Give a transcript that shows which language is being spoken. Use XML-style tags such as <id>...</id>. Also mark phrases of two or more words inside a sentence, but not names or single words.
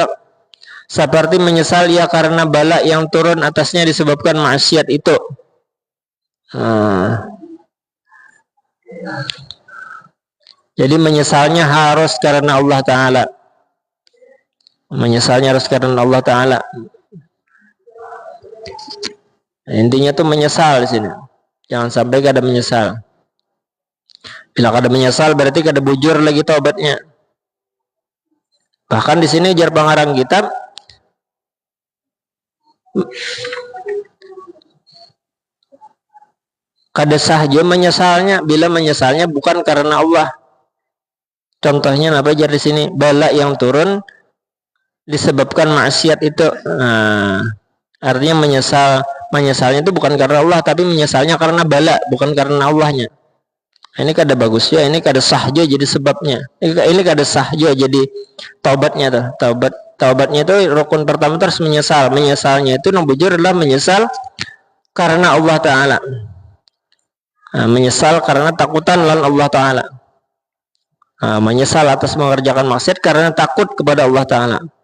<id>Seperti menyesal ia karena bala yang turun atasnya disebabkan maksiat itu. Jadi menyesalnya harus karena Allah Ta'ala. Menyesalnya harus karena Allah Ta'ala. Intinya tuh menyesal di sini.</id> <bjn>Jangan sampai kada menyesal. Bila kada menyesal berarti kada bujur lagi taubatnya. Bahkan di sini jar pengarang kitab kada sah juga menyesalnya bila menyesalnya bukan karena Allah. Contohnya apa jar di sini? Bala yang turun disebabkan maksiat itu.</bjn> <id>Artinya menyesalnya itu bukan karena Allah, tapi menyesalnya karena bala, bukan karena Allahnya.</id> <bjn>Ini kada bagus ya, ini kada sah juga jadi sebabnya. Ini kada sah juga jadi taubatnya tuh. Taubatnya itu rukun pertama terus menyesal. Menyesalnya itu bujur adalah menyesal karena Allah Ta'ala. Menyesal karena takutan lawan Allah Ta'ala.</bjn> <id>Menyesal atas mengerjakan maksiat karena takut kepada Allah Ta'ala.</id>